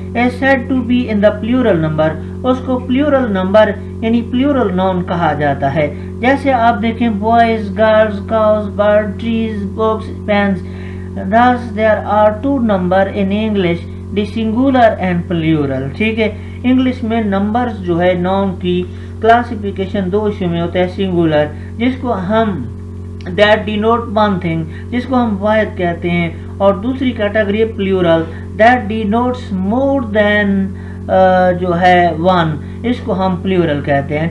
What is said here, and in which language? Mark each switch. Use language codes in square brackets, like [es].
[en] is said to be in the plural number، [ur] اس کو پلیورل number یعنی پلیورل noun کہا جاتا ہے. جیسے آپ دیکھیں boys, girls, cows, bird, trees, books, pens. [en] thus there are two number in English، the singular and plural. [ur] ٹھیک ہے، انگلش میں نمبرز جو ہے ناؤن کی کلاسیفیکیشن دو حصوں میں ہوتا ہے. سنگولر جس کو ہم [en] that denote one thing، [ur] جس کو ہم واحد کہتے ہیں، اور دوسری category پلیورل [en] that denotes more than [ur] جو ہے ون، اس کو ہم پلیورل کہتے ہیں.